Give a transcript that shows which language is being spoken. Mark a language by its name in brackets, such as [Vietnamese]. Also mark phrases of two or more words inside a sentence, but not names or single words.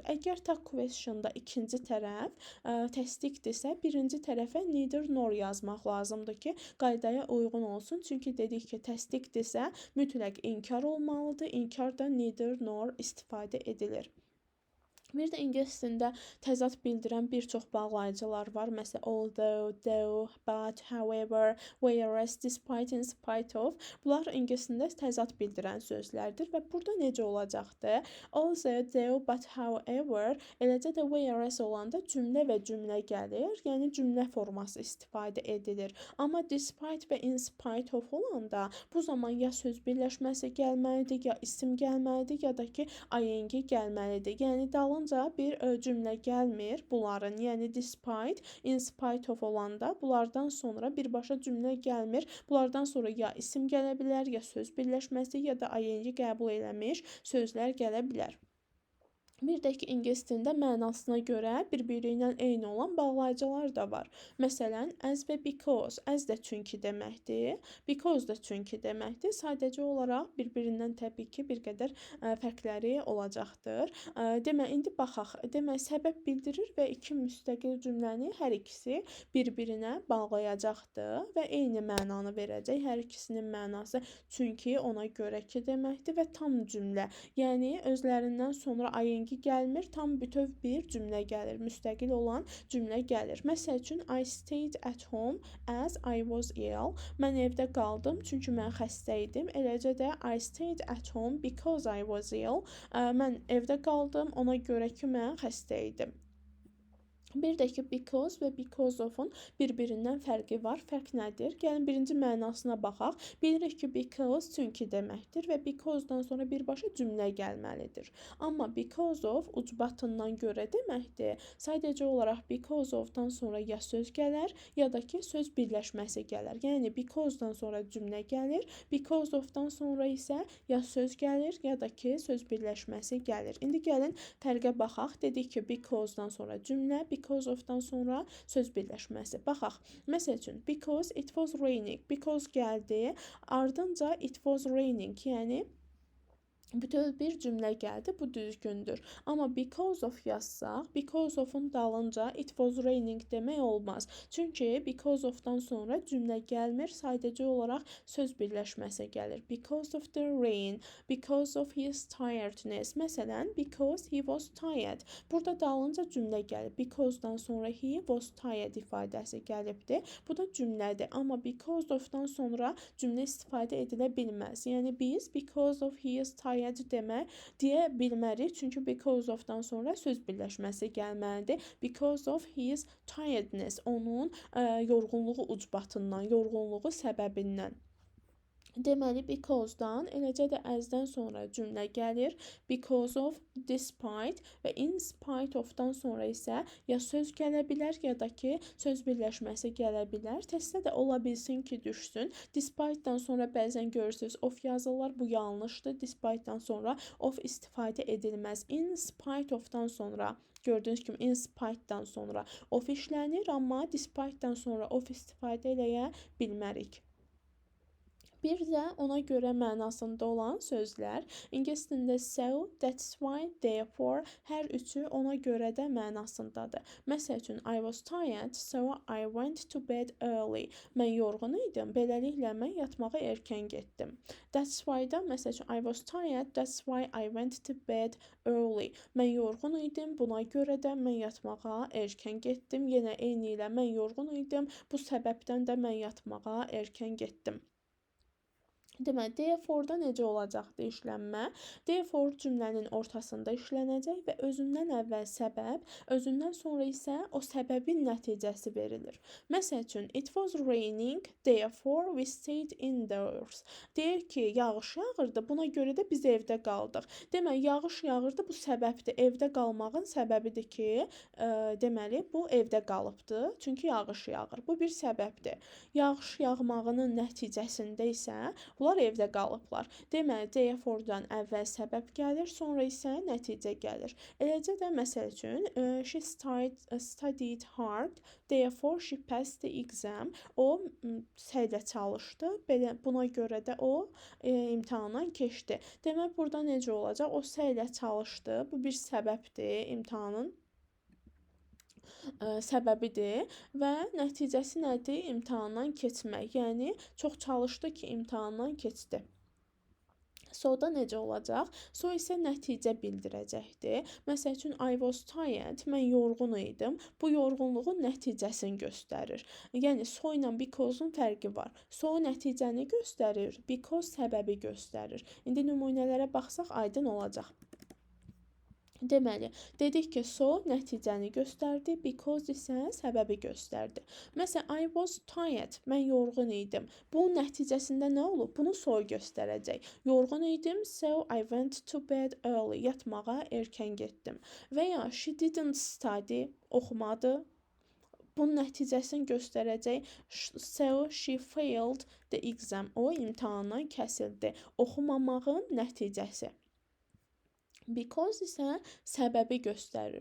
[Azerbaijani] Əgər [English] tag questionda [Azerbaijani] ikinci tərəf təsdiqdirsə, birinci tərəfə [English] neither nor [Azerbaijani] yazmaq lazımdır ki, qaydaya uyğun olsun. Çünki dedik ki, təsdiqdirsə mütləq inkar olmalıdır. İnkar da [English] neither nor [Azerbaijani] istifadə edilir. Bir də ingilis dilində təzad bildirən bir çox bağlayıcılar var. Məsələn, [English] although, though, but, however, whereas, despite, in spite of. [Azerbaijani] Bunlar ingilis dilində təzad bildirən sözlərdir və burada necə olacaqdır? [English] Although, though, but, however, [Azerbaijani] eləcə də whereas olanda cümlə və cümlə gəlir. Yəni cümlə forması istifadə edilir. Amma despite və [English] in spite of [Azerbaijani] olanda bu zaman ya söz birləşməsi gəlməlidir, ya isim gəlməlidir, ya da ki, ing gəlməlidir. Yəni dalınca bir cümlə gəlmir bunların. Yəni despite, [English] in spite of [Azerbaijani] olanda bunlardan sonra birbaşa cümlə gəlmir. Bunlardan sonra ya isim gələ bilər, ya söz birləşməsi, ya da ing qəbul eləmiş sözlər gələ bilər. Bir də ki, ingilis dilində mənasına görə bir-biri ilə eyni olan bağlayıcılar da var. Məsələn, as və because. As də çünki deməkdir, because da çünki deməkdir. Sadəcə olaraq bir-birindən təbii ki, bir qədər fərqləri olacaqdır. İndi baxaq. Səbəb bildirir və iki müstəqil cümləni hər ikisi bir-birinə bağlayacaqdır və eyni mənanı verəcək. Hər ikisinin mənası çünki, ona görə ki deməkdir və tam cümlə. Yəni özlərindən sonra ing gəlmir, tam bütöv bir cümlə gəlir, müstəqil olan cümlə gəlir. Məsəl üçün, [English] I stayed at home as I was ill. [Azerbaijani] Mən evdə qaldım çünki mən xəstə idim. Eləcə də [English] I stayed at home because I was ill. [Azerbaijani] Mən evdə qaldım ona görə ki, mən xəstə idim. Bir də ki, because və [English] because of-un [Azerbaijani] bir-birindən fərqi var. Fərq nədir? Gəlin birinci mənasına baxaq. Bilirik ki, because çünki deməkdir və because-dan sonra birbaşa cümlə gəlməlidir. Amma [English] because of [Azerbaijani] ucbatından görə deməkdir. Sadəcə olaraq [English] because of-dan [Azerbaijani] sonra ya söz gələr, ya da ki, söz birləşməsi gələr. Yəni because-dan sonra cümlə gəlir, [English] because of-dan [Azerbaijani] sonra isə ya söz gəlir, ya da ki, söz birləşməsi gəlir. İndi gəlin fərqə baxaq. Dedik ki, because-dan sonra cümlə, [English] because of-dan [Azerbaijani] sonra söz birləşməsi. Baxaq. Məsəl üçün, [English] because it was raining. Because [Azerbaijani] gəldi, ardınca [English] it was raining, [Azerbaijani] yəni bütöv bir cümlə gəldi, bu düzgündür. Amma [English] because of [Azerbaijani] yazsaq, [English] because of-un [Azerbaijani] dalınca [English] it was raining [Azerbaijani] demək olmaz. Çünki [English] because of-dan [Azerbaijani] sonra cümlə gəlmir, sadəcə olaraq söz birləşməsi gəlir. [English] Because of the rain, because of his tiredness. [Azerbaijani] Məsələn, [English] because he was tired. [Azerbaijani] Burada dalınca cümlə gəlir. Because-dan sonra [English] he was tired [Azerbaijani] ifadəsi gəlibdir. Bu da cümlədir. Amma [English] because of-dan [Azerbaijani] sonra cümlə istifadə edilə bilməz. Yəni biz [English] because of he is tired [Azerbaijani] deyə bilmərik. Çünki [English] because of-dan [Azerbaijani] sonra söz birləşməsi gəlməlidir. [English] Because of his tiredness, [Azerbaijani] onun yorğunluğu ucbatından, yorğunluğu səbəbindən. Deməli, because-dan, eləcə də as-dən sonra cümlə gəlir. [English] Because of, [Azerbaijani] despite və [English] in spite of-dan [Azerbaijani] sonra isə ya söz gələ bilər, ya da ki, söz birləşməsi gələ bilər. Testdə də ola bilsin ki, düşsün. Despite-dan sonra bəzən görürsünüz of yazırlar, bu yanlışdır. Despite-dan sonra of istifadə edilməz. [English] In spite of-dan [Azerbaijani] sonra gördüyünüz kimi [English] in spite-dan [Azerbaijani] sonra of işlənir, amma despite-dan sonra of istifadə eləyə bilmərik. Bir də ona görə mənasında olan sözlər. İngilis dilində [English] so, that's why, therefore [Azerbaijani] hər üçü ona görə də mənasındadır. Məsəl üçün [English] I was tired, so I went to bed early. [Azerbaijani] Mən yorğun idim, beləliklə mən yatmağa erkən getdim. [English] That's why-da [Azerbaijani] məsəl üçün [English] I was tired, that's why I went to bed early. [Azerbaijani] Mən yorğun idim, buna görə də mən yatmağa erkən getdim. Yenə eyni ilə mən yorğun idim, bu səbəbdən də mən yatmağa erkən getdim. Deməli, therefore-da necə olacaqdı işlənmə? Therefore cümlənin ortasında işlənəcək və özündən əvvəl səbəb, özündən sonra isə o səbəbin nəticəsi verilir. Məsəl üçün, [English] it was raining, therefore we stayed indoors. [Azerbaijani] Deyir ki, yağış yağırdı, buna görə də biz evdə qaldıq. Deməli, yağış yağırdı, bu səbəbdir. Evdə qalmağın səbəbidir ki, deməli, bu evdə qalıbdı, çünki yağış yağır. Bu bir səbəbdir. Yağış yağmağının nəticəsində isə bunlar evdə qalıblar. Deməli, therefore-dan əvvəl səbəb gəlir, sonra isə nəticə gəlir. Eləcə də məsəl üçün, [English] she studied hard, therefore she passed the exam. [Azerbaijani] O səylə çalışdı, belə buna görə də o imtahandan keçdi. Demək, burada necə olacaq? O səylə çalışdı. Bu bir səbəbdir, imtahanın səbəbidir və nəticəsi nədir? İmtahandan keçmək. Yəni çox çalışdı ki, imtahandan keçdi. So-da necə olacaq? So isə nəticə bildirəcəkdir. Məsəl üçün [English] I was tired, [Azerbaijani] mən yorğun idim. Bu yorğunluğun nəticəsini göstərir. Yəni so ilə because-un fərqi var. So nəticəni göstərir, because səbəbi göstərir. İndi nümunələrə baxsaq aydın olacaq. Deməli, dedik ki, so nəticəni göstərdi, because isə səbəbi göstərdi. Məsələn, [English] I was tired, [Azerbaijani] mən yorğun idim. Bunun nəticəsində nə olub? Bunu so göstərəcək. Yorğun idim, [English] so I went to bed early. [Azerbaijani] Yatmağa erkən getdim. Və ya [English] she didn't study, [Azerbaijani] oxumadı. Bunun nəticəsini göstərəcək. [English] So she failed the exam. [Azerbaijani] O imtahandan kəsildi. Oxumamağın nəticəsi. Because isə səbəbi göstərir.